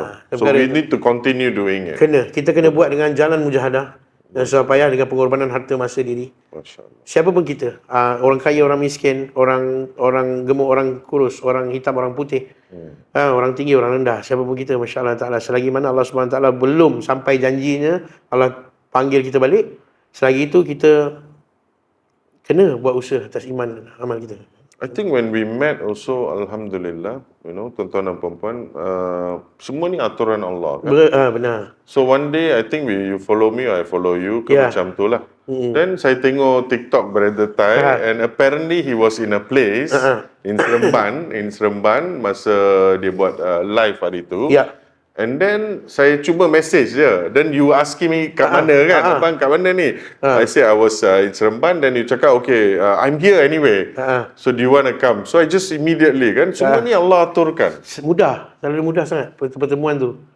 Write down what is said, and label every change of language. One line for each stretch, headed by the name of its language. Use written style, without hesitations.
English: So we need to continue doing it.
Malay: Kita kena buat dengan jalan mujahadah dan susah payah dengan pengorbanan harta masa diri. Masya-Allah. Siapa pun kita, orang kaya, orang miskin, orang gemuk, orang kurus, orang hitam, orang putih, orang tinggi, orang rendah, siapa pun kita, masya-Allah taala, selagi mana Allah Subhanahu taala belum sampai janjinya, Allah panggil kita balik, selagi itu kita kena buat usaha atas iman amal kita.
English: I think when we met also,
Malay: alhamdulillah, tuan-tuan dan puan-puan, semua ni aturan Allah kan. Benar.
English: So one day I think you follow me or I follow you,
Malay: macam tu lah.
English: Then
Malay: saya tengok
English: TikTok Brother Thai and apparently he was in a place in Seremban
Malay: masa dia buat live hari tu. Ya.
English: And then
Malay: saya cuba message je.
English: Then you asking me
Malay: kat mana kan? Abang kat mana ni?
English: I say I was in Seremban. Then you cakap okay, I'm here anyway. So do you want to come? So I just immediately kan.
Malay: Semua ni Allah aturkan. Mudah, terlalu mudah sangat pertemuan tu.